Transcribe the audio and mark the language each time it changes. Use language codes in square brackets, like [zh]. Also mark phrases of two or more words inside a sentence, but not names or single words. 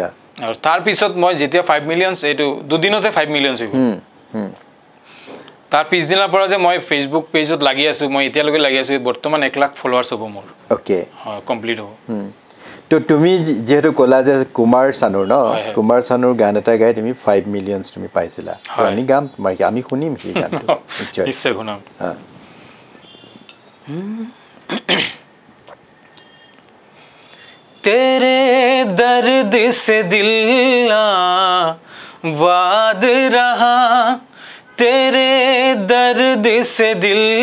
[as] আৰু তাৰ পিছত মই যেতিয়া 5 মিলিয়নছ এটো দুদিনতে 5 মিলিয়নছ হৈ গ'ল তাৰ পিছদিনৰ পৰা যে মই ফেচবুক পেজত লাগি আছো মই এতিয়ালৈকে লাগি আছো বৰ্তমান 1 লাখ ফলোৱাৰ্ছ হ'ব মোৰ ওকে কমপ্লিট হ'ব তো তুমি যেহেতু কলা যে কুমাৰ শানুৰ ন কুমাৰ শানুৰ গান এটা গাই তুমি 5 মিলিয়নছ তুমি পাইছিলা আমি গাম তোমাৰ আমি শুনিম সেই গানটো নিশ্চয় শুনাম [hi] तेरे दर्द से दिल वाद रहा तेरे दर्द से दिल